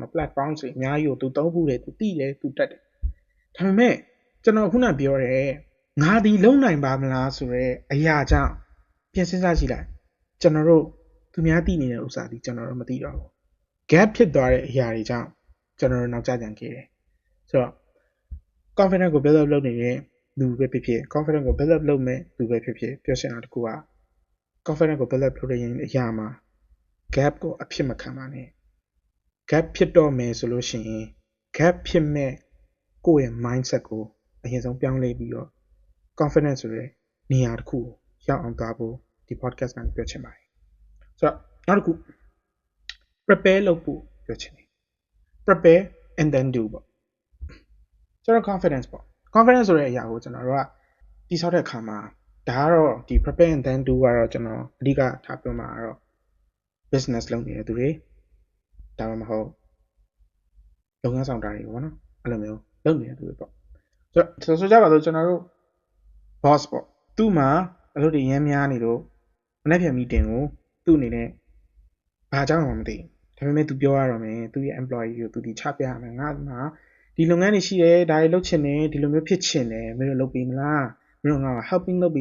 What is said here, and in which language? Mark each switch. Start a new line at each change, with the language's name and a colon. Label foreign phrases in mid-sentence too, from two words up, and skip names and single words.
Burmese: နော် platform တွေအများကြီးကိုသူသုံးဖို့တယ်သူသိတယ်သူတတ်တယ်။ဒါပေမဲ့ကျွန်တော်ခုနပြောတယ်ငါဒီလုံနိုင်ပါမလားဆိုတော့အရာကြောင့်ပြင်စဉ်းစားကြည့်လိုက်ကျွန်တော်တို့သူများသိနေတဲ့ဥစ္စာဒီကျွန်တော်တို့မသိတော့ဘူး gap ဖြစ်သွားတဲ့အရာတွေကြောင့်ကျွန်တော်တို့နောက်ကျကြံခဲ့တယ်။ဆိုတော့ confidence ကို
English: build up
Burmese: လုပ်နေတဲ့လူပဲဖြစ်ဖြစ် confidence ကို
English: build up
Burmese: လုပ်မဲ့လူပဲဖြစ်ဖြစ်ပြောချင်တာတခုက confidence ကို
English: build up
Burmese: လုပ်တဲ့အရာမှာ gap ကိုအဖြစ်မခံပါနဲ့ gap ဖြစ်တော့မယ်ဆိုလို့ရှိရင် gap ဖြစ်မဲ့ကိုယ့်ရဲ့ mindset ကိုအရင်ဆုံးပြောင်းလဲပြီးတော့ confidence ဆိုတဲ့နေရာတစ်ခုကိုရောက်အောင်သွားဖို့ဒီ podcast ကနေပြောချင်ပါတယ်ဆိုတော့နောက်တစ်ခု prepare လုပ်ဖို့ပြောချင်တယ်
English: prepare and then do
Burmese: ပေါ့ကျွန်တော် confidence ပေါ့ confidence ဆိုတဲ့အရာကိုကျွန်တော်တို့ကတိဆောက်တဲ့အခါမှာဒါကတော့ဒီ
English: prepare and then do
Burmese: ကတော့ကျွန်တော်အဓိကထားပြောမှာကတော့ business လုပ်နေတဲ့သူတွေဒါမှမဟုတ်လုပ်ငန်းဆောင်တာတွေပေါ့နော်အဲ့ လိုမျိုးလုပ်နေတဲ့သူတွေပေါ့ဆိုကြပါစို့ကျွန်တော်တို့ boss ပေါ့သူ့မှာအလုပ်တွေရမ်းများနေလို့မနေ့ပြန် meeting ကိုသူ့အနေနဲ့ဘာကြောင့်မှမသိဒါပေမဲ့သူပြောရတော့မယ်သူ့ရဲ့ employee ကိုသူဒီချပြရမယ်ငါမှာဒီလုပ်ငန်းတွေရှိတယ်ဒါတွေလုပ်ချင်တယ်ဒီလိုမျိုးဖြစ်ချင်တယ်မင်းတို့လုပ်ပေးမလားမင်းတို့ငါ helping လုပ်ပေး